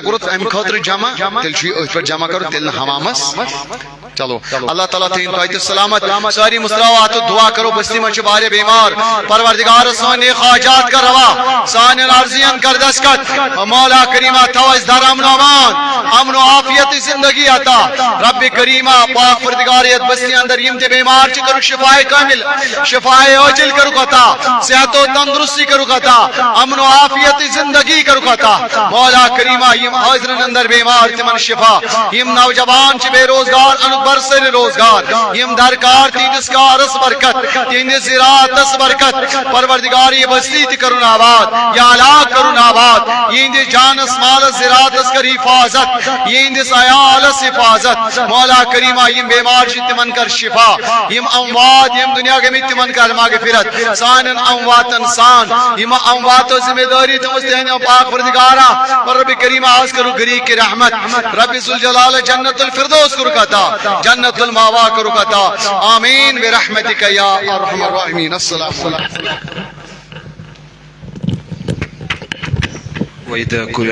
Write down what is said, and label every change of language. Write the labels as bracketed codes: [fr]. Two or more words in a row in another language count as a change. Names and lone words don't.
[ks] کوٚرُتھ امہِ خٲطرٕ جمع تیٚلہِ چھُ یہِ أتھۍ پٮ۪ٹھ جمع کرُن تیٚلہِ نہٕ حمامس چلو اللہ تعالیٰ تھٲیِن تۄہہِ تہِ سلامت ساری مُسراوات دعا کرو بستی منٛز چھِ واریاہ بیمار پروردگار سٲنۍ نیک حاجات کر روا سانٮ۪ن عرضین کر دستخط مولا کریما تھاو اَسہِ در [ar] امن و امان امن و عافیت [ks] زندگی عطا رب کریما پاک پروردگار یتھ بستی اندر یم تہِ بیمار چھِ کرُکھ [ar] شفاء کامل شفاء عاجل [ks] کرُکھ عطا [ar] صحت و تندرستی [ks] کرُکھ عطا امن [ar] و عافیت [ks] زندگی کرُکھ عطا مولا کریما یم حاضرن اندر بیمار تمن شفا یم نوجوان چھِ بے روزگار انُک برسر روزگار یم درکار تہندس کارس برکت تہندس زراعتس برکت پروردگار یہ بستی تہ کرن آباد یا علاق کرن آباد یہندس جانس مالس زراعتس کر حفاظت یہندس عیالس حفاظت مولا کریما یم بیمار چھ تمن کر شفا یم اموات یم دنیا گمی تمن کر مغفرت سانن امواتن سان یم امواتو ذمہ داری تمس دہن پاک پروردگارا رب کریما آس کرو گری کی رحمت [ar] رب ذوالجلال جنت الفردوس [ks] کرو کتا [ar] جنت الماوا [ks] کرو کتا [ar] آمین برحمتک یا ارحم الراحمین السلام علیکم